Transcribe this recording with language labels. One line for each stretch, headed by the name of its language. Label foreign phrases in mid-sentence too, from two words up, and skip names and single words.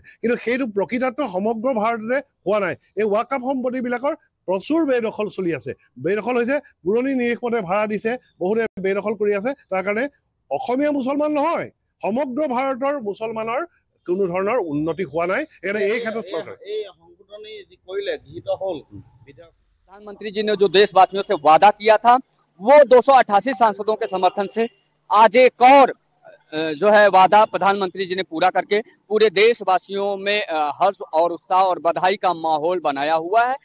Assamese: কিন্তু সেইটো প্ৰকৃতাৰ্থ সমগ্ৰ ভাৰততে হোৱা নাই। এই ৱাকাফ সম্পত্তিবিলাকৰ প্ৰচুৰ বেদখল চলি আছে। বেদখল হৈছে পুৰণি নিৰিখ মতে ভাড়া দিছে, বহুতে বেদখল কৰি আছে। তাৰ কাৰণে অসমীয়া মুছলমান নহয়, সমগ্ৰ ভাৰতৰ মুছলমানৰ কোনো ধৰণৰ উন্নতি হোৱা নাই। এই ক্ষেত্ৰত চৰকাৰ
Hindi: प्रधानमंत्री जी ने जो देशवासियों से वादा किया था वो 288 सांसदों के समर्थन से आज एक और जो है वादा प्रधानमंत्री जी ने पूरा करके पूरे देशवासियों में हर्ष और उत्साह और बधाई का माहौल बनाया हुआ है।